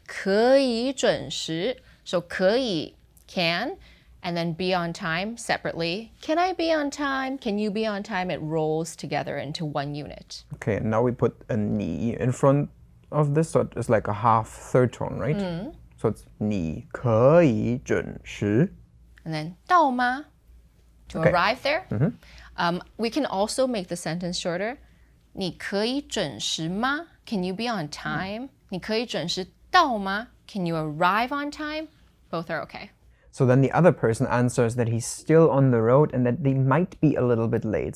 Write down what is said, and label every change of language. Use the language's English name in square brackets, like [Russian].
[Chinese] 可以准时. [English] So 可以, can, and then be on time separately. Can I be on time? Can you be on time? It rolls together into one unit. Okay, and now we put a 你 in front of this, so it's like a half third tone, right? So it's [Chinese] 你可以准时. [English] And then [Chinese] 到吗? [English] To Okay. arrive there. We can also make the sentence shorter. [Chinese] 你可以准时吗? [English] Can you be on time? [Chinese] 你可以准时到吗? [English] Can you arrive on time? Both are okay. So then the other person answers that he's still on the road and that they might be a little bit late.